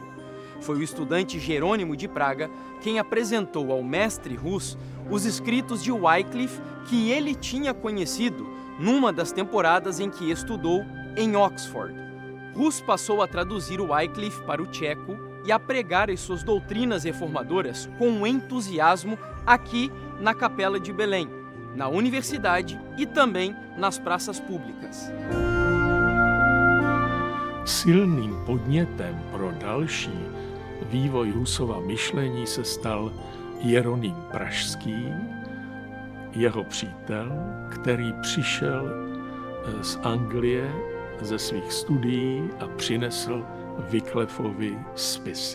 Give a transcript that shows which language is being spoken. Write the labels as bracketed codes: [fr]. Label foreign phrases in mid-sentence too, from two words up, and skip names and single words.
[pt] Foi o estudante Jerônimo de Praga quem apresentou ao mestre Hus os escritos de Wycliffe que ele tinha conhecido numa das temporadas em que estudou em Oxford. Hus passou a traduzir o Wycliffe para o tcheco e a pregar as suas doutrinas reformadoras com entusiasmo aqui na Capela de Belém, na universidade e também nas praças públicas. [cs] Silným podnětem pro další vývoj Husova myšlení se stal Jeroným Pražský, jeho přítel, který přišel z Anglie ze svých studií a přinesl Wycliffovi spisy.